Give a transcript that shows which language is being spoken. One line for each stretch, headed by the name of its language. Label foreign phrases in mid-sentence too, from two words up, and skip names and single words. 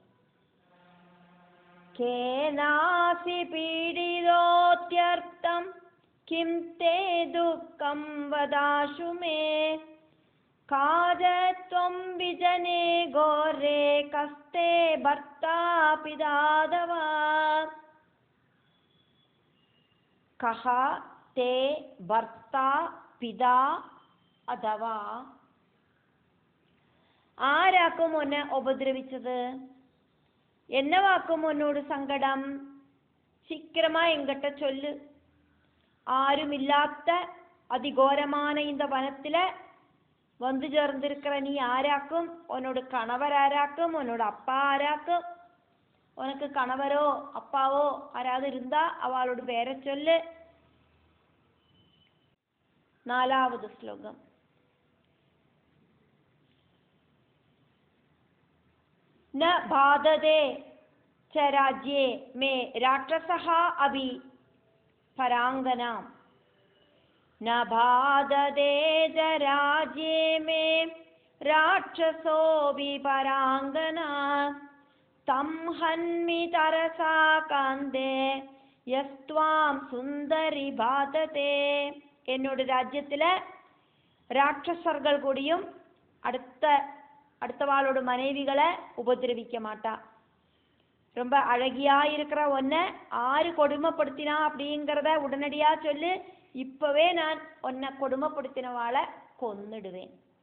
Sanskrit: केनासि पीडितोत्यर्थम् किं ते दुःखम् वदाशुमे. काजत्वं विजने घोरे कस्ते भर्ता पिताथवा. कहा ते भर्ता पिता अथवा.
Tamil: ஆராக்கும் ஒன்னை உபத்ரவிச்சது? என்னவாக்கும் ஒன்னோட சங்கடம்? சீக்கிரமா எங்கிட்ட சொல்லு. ஆருமில்லாத அதிகோரமான இந்த வனத்துல வந்து சேர்ந்திருக்கிற நீ ஆராக்கும்? உன்னோட கணவர் ஆராக்கும்? உன்னோட அப்பா ஆராக்கும்? உனக்கு கணவரோ அப்பாவோ ஆராவது இருந்தா அவளோட பேரை சொல்லு. 4வது ஸ்லோகம்.
Sanskrit: न बाधते च राज्ये मे राक्षसः अभि परांगना. न बाधते च राज्ये मे राक्षसोऽपि परांगना. तं हन्मि तरसा कान्ते यस्त्वां सुन्दरि बाधते.
Tamil: என்னோட ராஜ்யத்தில் ராட்சசர்கள் கூடியும் அடுத்தவாளோட மனைவிகளை உபதிரவிக்க மாட்டா. ரொம்ப அழகியா இருக்கிற ஒன்னை ஆறு கொடுமைப்படுத்தினா அப்படிங்கிறத உடனடியா சொல்லு. இப்பவே நான் ஒன்னை கொடுமைப்படுத்தினவாளை கொன்னுடுவேன்.